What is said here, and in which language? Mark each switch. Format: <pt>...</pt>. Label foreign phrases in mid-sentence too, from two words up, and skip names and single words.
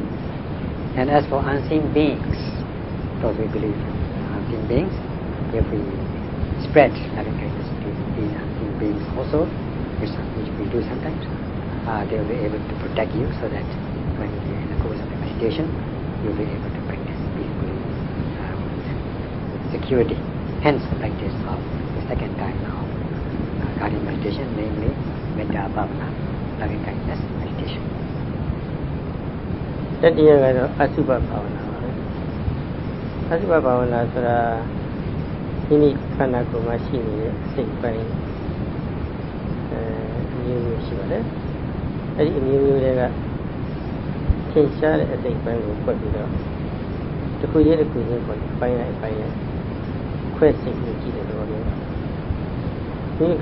<en>And as for unseen beings, because we believe in unseen beings, if we spread loving kindness to these unseen beings also, which we do sometimes, they will be able to protect you so that when you are in the course of the meditation, you'll be able to practice peacefully with security. Hence the practice of the second kind of guardian meditation, namely Metta Bhavana, loving kindness meditation.</en> <my>တတိယကတော့အစုဘဘာဝနာပါပဲအစုဘဘာဝနာဆိုတာမိမိခန္ဓာကိုယ်မှာရှိနေတဲ့စိတ်ပိုင်းအမျိုးမျိုးရှိပါတယ်အဲ့ဒီအမျိုးမျိုးတွေကထင်ရှားတဲ့အစိတ်ပိုင်းကိုဖွက်ပြီးတော့တစ်ခုချင်းတစ်ခုချင်းပေါ့ပိုင်းလိုက်ခွဲစိတ်ကိုကြည့်တဲ့သဘောမျိုးမိမိခ</my>